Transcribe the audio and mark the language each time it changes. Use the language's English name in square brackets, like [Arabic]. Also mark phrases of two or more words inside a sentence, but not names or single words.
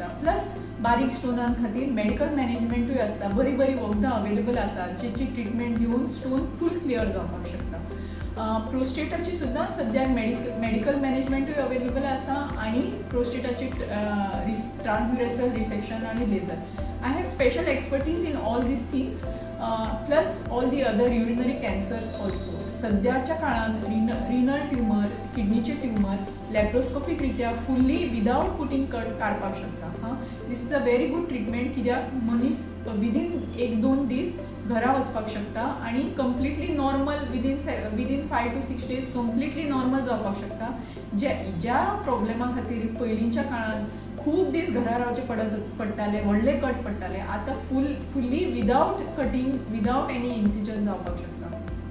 [Konkani] प्लस बारीक स्टोनां खातीर [English] medical management [Konkani] आसता. बरी वखदां अवेलेबल आसा जेची ट्रीटमेंट घेवन स्टोन फूल क्लियर जावपाक शकता. प्रोस्टेटाची सुद्दां सद्याक [English] medical management [Konkani] अवेलेबल आसा आणि प्रोस्टेटाची [English] transurethral resection [Konkani] आणि लेझर. [English] I have special expertise in all these things plus all the other urinary cancers also. [Konkani] सध्याच्या काळात रिनल ट्यूमर, किडनीचे ट्यूमर लॅप्रोस्कोपिक रित्या [English] fully without putting cut [Konkani] काडपाक शकता. [English] this is a very good treatment [Konkani] कित्याक मनीस विदीन 1-2 दीस घरा वचपाक शकता आणि [English] completely normal within 5 to 6 days completely normal [Konkani] जावपाक शकता. ज्या प्रॉब्लेमा खातीर पयलींच्या काळात खूब दीस घरा रावचे पडटाले, व्हडले कट पडटाले, आतां [English] fully without cutting without any incision [Konkani] जावपाक शकता.